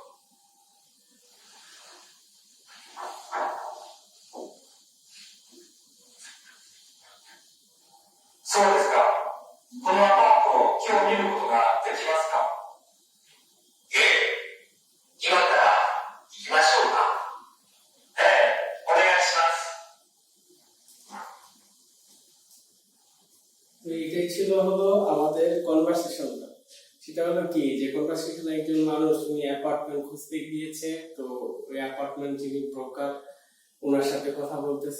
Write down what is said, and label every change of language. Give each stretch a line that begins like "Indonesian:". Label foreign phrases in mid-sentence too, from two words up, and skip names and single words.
Japanese: そうですか。このアパートを今日見ることができますか？ええ。今から行きましょうか。
Bangla: এটাই ছিল হলো আমাদের কনভারসেশনটা। সেটা হলো কি যে কনভারসেশন একজন মানুষ উনি অ্যাপার্টমেন্ট খুঁজতে গিয়েছে, তো ওই অ্যাপার্টমেন্ট যিনি ব্রোকার ওনার সাথে কথা বলতেছে।